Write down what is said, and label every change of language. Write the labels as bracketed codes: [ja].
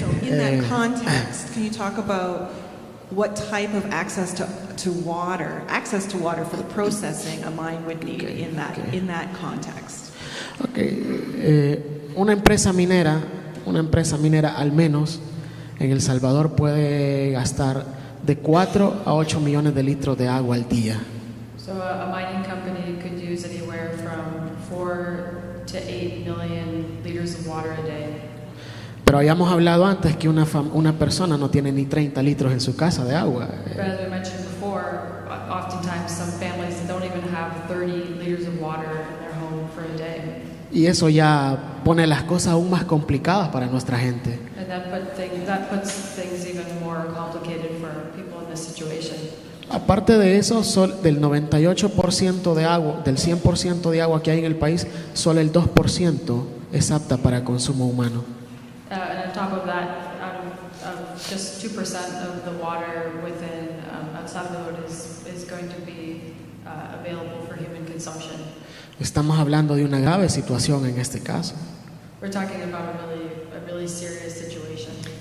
[en] so in that context, can you talk about what type of access to water for the processing a mine would need in that context? Okay. [es] Una empresa minera al menos en El Salvador puede gastar de 4 a 8 millones de litros de agua al día. [en] So a mining company could use anywhere from 4 to 8 million liters of water a day. [es] Pero habíamos hablado antes que una persona no tiene ni 30 litros en su casa de agua. [en] But as we mentioned before, oftentimes some families don't even have 30 liters of water in their home for a day. [es] Y eso ya pone las cosas aún más complicadas para nuestra gente. [en] And that puts things even more complicated for people in this situation. [es] Aparte de eso, del 98% de agua, del 100% de agua que hay en el país, solo el 2% es apta para consumo humano. [en] And on top of that, out of just 2% of the water within El Salvador is going to be available for human consumption. [es] Estamos hablando de una grave situación en este caso. [en] We're talking about a really serious situation.